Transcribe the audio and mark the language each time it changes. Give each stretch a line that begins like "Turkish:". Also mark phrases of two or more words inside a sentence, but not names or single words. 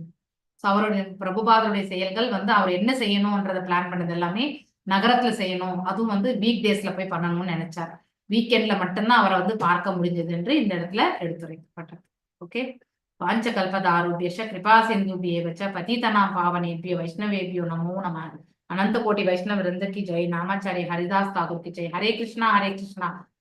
Tamil: அவருடைய பிரபுபாதருடைய செயல்கள் அவர் என்ன செய்யணும்ன்றதை பிளான் பண்ணது எல்லாமே நகரத்துல செய்யணும். அதுவும்
English: week days
Tamil: போய் பண்ணணும்னு நினைச்சார். வீக்கெண்ட்ல மட்டும்தான் அவரை பார்க்க முடிஞ்சது என்று இந்த இடத்துல எடுத்துரைக்கப்பட்டது.
Sanskrit: ஓகே, वाञ्छाकल्पतरुभ्यश्च कृपा सिन्धुभ्य एव च पतितानाम् पावनेभ्यो वैष्णवेभ्यो नमो नमः.
Hindi: अनंत कोटि वैष्णव वृंद की जय. नामाचार्य हरिदास ठाकुर की जय. हरे कृष्णा